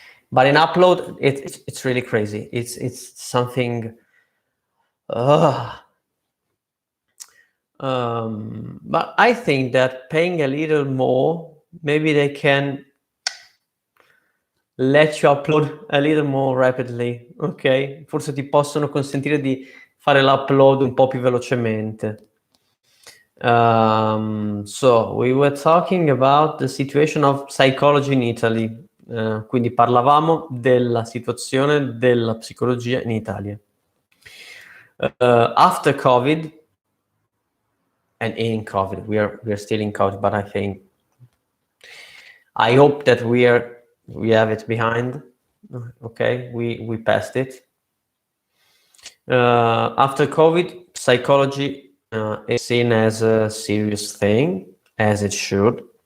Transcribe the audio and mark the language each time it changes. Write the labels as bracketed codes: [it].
[en] But in upload, it's really crazy. It's something. But I think that paying a little more, maybe they can let you upload a little more rapidly, ok? [it] Forse ti possono consentire di fare l'upload un po' più velocemente. [en] So we were talking about the situation of psychology in Italy. [it] Quindi parlavamo della situazione della psicologia in Italia. [en] After COVID, and in COVID, we are still in COVID, but I hope that we have it behind. Okay, we passed it. After COVID, psychology is seen as a serious thing, as it should.